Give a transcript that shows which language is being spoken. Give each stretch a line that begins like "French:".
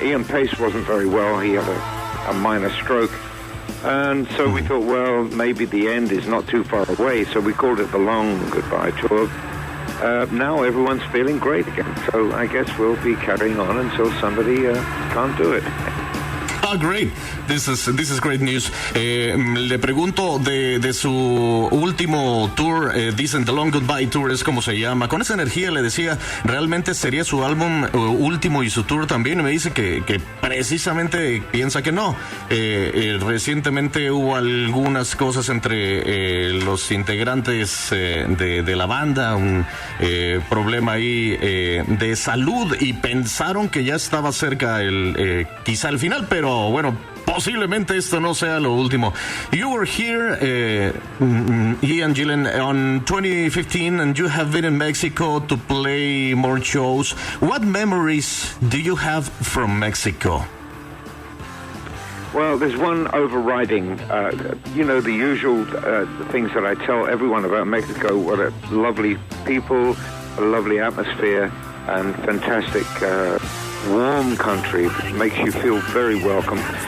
English: Ian Pace wasn't very well. He had a minor stroke. And so we thought, well, maybe the end is not too far away. So we called it The Long Goodbye Tour. Now everyone's feeling great again, so I guess we'll be carrying on until somebody can't do it. Oh, great. This is great news.
Spanish: Le pregunto de su último tour, dicen The Long Goodbye Tour es como se llama. Con esa energía le decía, ¿realmente sería su álbum último y su tour también? Y me dice que precisamente piensa que no. Recientemente hubo algunas cosas entre los integrantes de la banda, un problema ahí de salud y pensaron que ya estaba cerca quizá el final, pero bueno, posiblemente esto no sea lo último.
English: You were here, Ian Gillan, on 2015, and you have been in Mexico to play more shows. What memories do you have from Mexico? Well, there's one overriding, the usual things that I tell everyone about Mexico, what a lovely people, a lovely atmosphere, and fantastic warm country, makes you feel very welcome.